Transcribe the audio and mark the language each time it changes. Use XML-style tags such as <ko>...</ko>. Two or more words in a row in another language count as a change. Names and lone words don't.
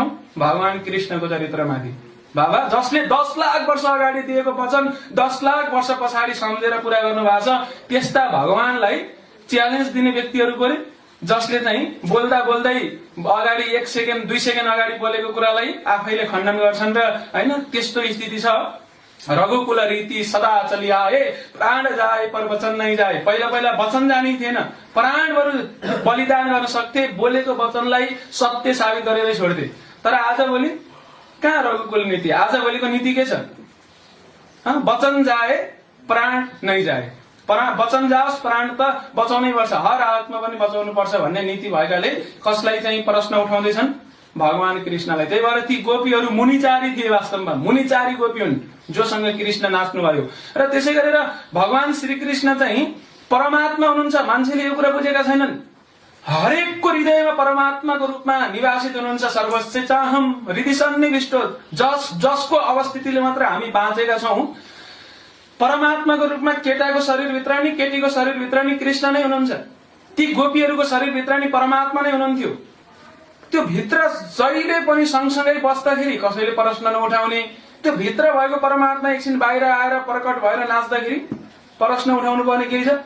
<ne>भगवान कृष्णको चरित्रमाथि। बाबा जसले 10 लाख वर्ष अगाडि दिएको वचन 10 लाख वर्ष पछाडि सम्झेर पूरा गर्नु भएको छ, त्यस्ता भगवानलाई च्यालेन्ज दिने व्यक्तिहरू जसले चाहिँ बोल्दा बोल्दै अगाडि 1 सेकेन्ड 2 सेकेन्ड अगाडि बोलेको कुरालाई आफैले खण्डन गर्छन्। र हैन त्यस्तो स्थिति छ।</ne> <hi>रघुकुल रीति सदा चलिआए, प्राण जाए पर वचन नै जाए।</hi> <ne>पहिला वचन जाने थिएन, प्राण बरु बलिदान गर्न सक्थे, बोलेको वचनलाई सत्य साबित गरेरै छोड्थे। तर आजभोलि कहाँ रघुकुल नीति? आजभोलिको नीति के छ?</ne> <hi>वचन जाए प्राण नै जाए।</hi> <ne>वचन जाओस्, प्राण त बचाउनै पर्छ, हर हालतमा पनि बचाउनु पर्छ भन्ने नीति भएकाले कसलाई चाहिँ प्रश्न उठाउँदैछन्? भगवान कृष्णलाई। त्यही भएर ती गोपीहरू मुनिचारी थिए, वास्तवमा मुनिचारी गोपी हुन् जोसँग कृष्ण नाच्नु भयो। र त्यसै गरेर भगवान श्रीकृष्ण चाहिँ परमात्मा हुनुहुन्छ। मान्छेले यो कुरा बुझेका छैनन्। हरेकको हृदयमा परमात्माको रूपमा निवासित हुनुहुन्छ।</ne> <sa>सर्वस्य चाहम हृदय सन्निविष्ट,</sa> <ne>जसको अवस्थितिले मात्र हामी बाँचेका छौं। परमात्माको रूपमा केटाको शरीरभित्र नि केटीको शरीरभित्र नि कृष्ण नै हुनुहुन्छ। ती गोपीहरूको शरीरभित्र नि परमात्मा नै हुनुहुन्थ्यो। त्यो भित्र जहिले पनि सँगसँगै बस्दाखेरि कसैले प्रश्न नउठाउने, त्यो भित्र भएको परमात्मा एकछिन बाहिर आएर प्रकट भएर नाच्दाखेरि प्रश्न उठाउनु पर्ने केही छ?</ne>